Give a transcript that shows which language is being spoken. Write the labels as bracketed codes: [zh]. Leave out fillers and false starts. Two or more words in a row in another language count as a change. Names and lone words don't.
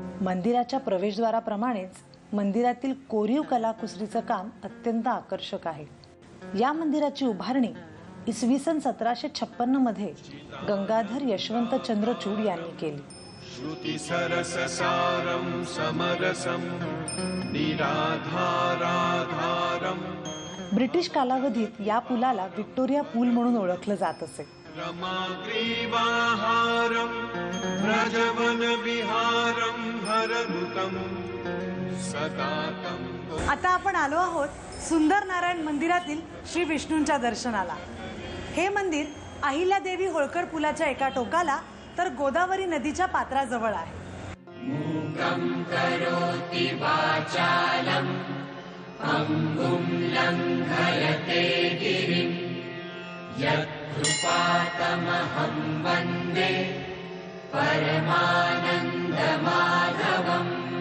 [mr] मंदिराच्या प्रवेशद्वाराप्रमाणेच मंदिरातील कोरीव कलाकुसरीचं काम अत्यंत आकर्षक आहे। या मंदिराची उभारणी इसवी सन 1756 मध्ये गंगाधर यशवंत चंद्रचूड यांनी केली। [sa] श्रुति सरस सारम समरसम निराधाराधारम। [mr] ब्रिटिश कालावधीत या पुलाला विक्टोरिया पूल म्हणून ओळखलं जात असे। [sa] रमाग्रीवाहारम व्रजवन विहारम हरनुतम सदातम। [mr] आता आपण आलो आहोत सुंदर नारायण मंदिरातील श्री विष्णूंच्या दर्शनाला। हे मंदिर अहिल्यादेवी होळकर पुलाच्या एका टोकाला तर गोदावरी नदीच्या पात्राजवळ आहे। [sa] मूकं करोति वाचालं अंगुं लंघयते गिरिं यत्कृपातमहं वन्दे परमानन्दमाधवम्।